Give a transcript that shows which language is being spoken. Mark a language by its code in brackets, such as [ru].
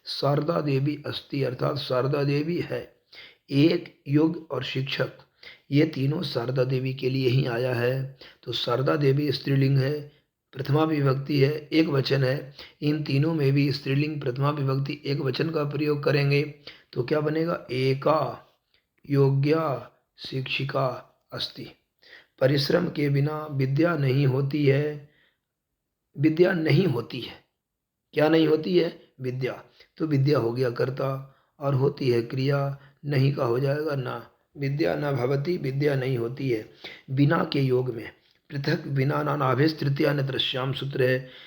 [sa] शारदा देवी अस्थि [hi] अर्थात शारदा देवी है। एक योग और शिक्षक ये तीनों शारदा देवी के लिए ही आया है। तो शारदा देवी स्त्रीलिंग है, प्रथमा विभक्ति है, एक वचन है। इन तीनों में भी स्त्रीलिंग प्रथमा विभक्ति एक वचन का प्रयोग करेंगे तो क्या बनेगा? [sa] एका योग्या शिक्षिका अस्ति। [hi] परिश्रम के बिना विद्या नहीं होती है। विद्या नहीं होती है, क्या नहीं होती है? विद्या। तो विद्या हो गया कर्ता और होती है क्रिया, नहीं का हो जाएगा ना। [sa] विद्या न भवती, [hi] विद्या नहीं होती है। बिना के योग में पृथक बिना नानाभेश तृतीया न दृश्याम सूत्र है।